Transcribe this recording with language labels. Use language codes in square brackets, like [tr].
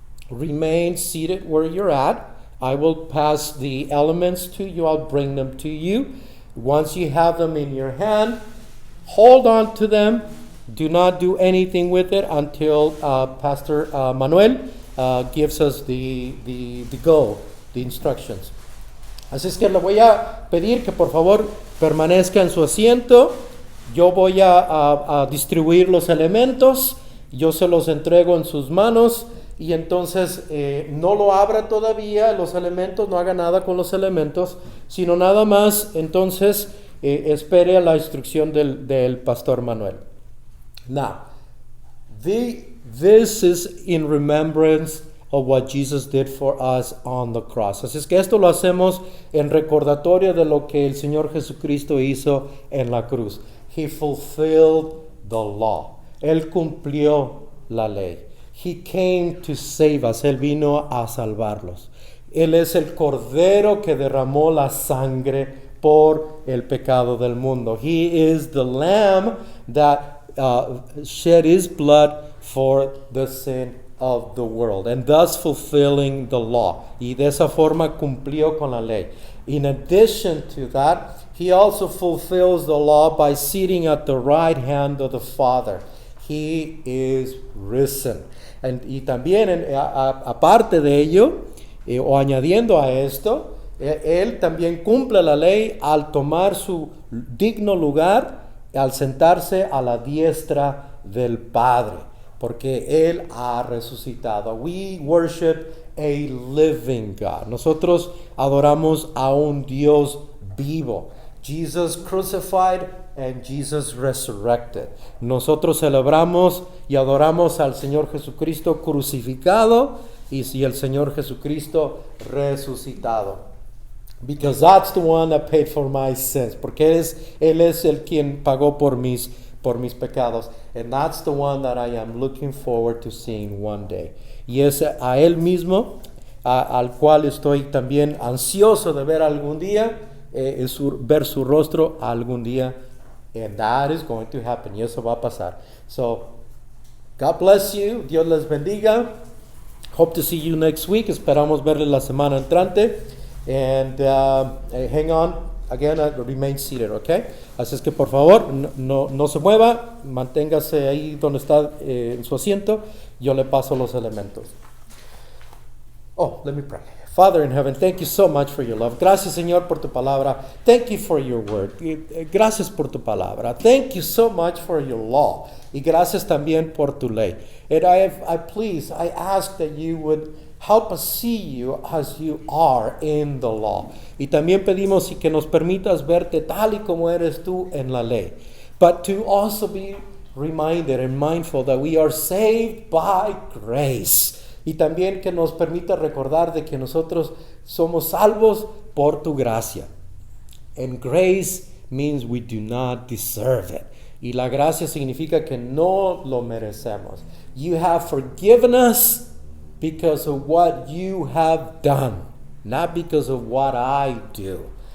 [en] Remain seated where you're at. I will pass the elements to you. I'll bring them to you. Once you have them in your hand, hold on to them. Do not do anything with it until Pastor Manuel gives us the instructions. [es] Así es que le voy a pedir que por favor permanezca en su asiento. Yo voy a distribuir los elementos. Yo se los entrego en sus manos. Y entonces no lo abra todavía los elementos, no haga nada con los elementos, sino nada más entonces espere a la instrucción del Pastor Manuel. [en] Now, this is in remembrance of what Jesus did for us on the cross. [es] Así es que esto lo hacemos en recordatorio de lo que el Señor Jesucristo hizo en la cruz. [en] He fulfilled the law. [es] Él cumplió la ley. [en] He came to save us. [es] Él vino a salvarlos. Él es el Cordero que derramó la sangre por el pecado del mundo. [en] He is the Lamb that shed his blood for the sin of the world, and thus fulfilling the law. [es] Y de esa forma cumplió con la ley. [en] In addition to that, he also fulfills the law by sitting at the right hand of the Father. He is risen. [es] Y también, aparte de ello, o añadiendo a esto, él también cumple la ley al tomar su digno lugar, al sentarse a la diestra del Padre, porque él ha resucitado. [en] We worship a living God. [es] Nosotros adoramos a un Dios vivo. [en] Jesus crucified and Jesus resurrected. [es] Nosotros celebramos y adoramos al Señor Jesucristo crucificado y el Señor Jesucristo resucitado. [en] Because that's the one that paid for my sins. [es] Porque Él es el quien pagó por mis pecados. [en] And that's the one that I am looking forward to seeing one day. [es] Y es a Él mismo al cual estoy también ansioso de ver algún día, ver su rostro algún día. [en] And that is going to happen. [es] Y eso va a pasar. [en] So, God bless you. [es] Dios les bendiga. [en] Hope to see you next week. [es] Esperamos verles la semana entrante. [en] And hang on. Again, remain seated, okay? [es] Así es que por favor, no se mueva. Manténgase ahí donde está en su asiento. Yo le paso los elementos. [en] Oh, let me pray. Father in heaven, thank you so much for your love. [es] Gracias, Señor, por tu palabra. [en] Thank you for your word. [es] Gracias por tu palabra. [en] Thank you so much for your law. [es] Y gracias también por tu ley. [en] And I ask that you would help us see you as you are in the law. [es] Y también pedimos y que nos permitas verte tal y como eres tú en la ley. [en] But to also be reminded and mindful that we are saved by grace. [es] Y también que nos permita recordar de que nosotros somos salvos por tu gracia. [en] And grace means we do not deserve it. [es] Y la gracia significa que no lo merecemos. [en] You have forgiven us because of what you have done, not because of what I do.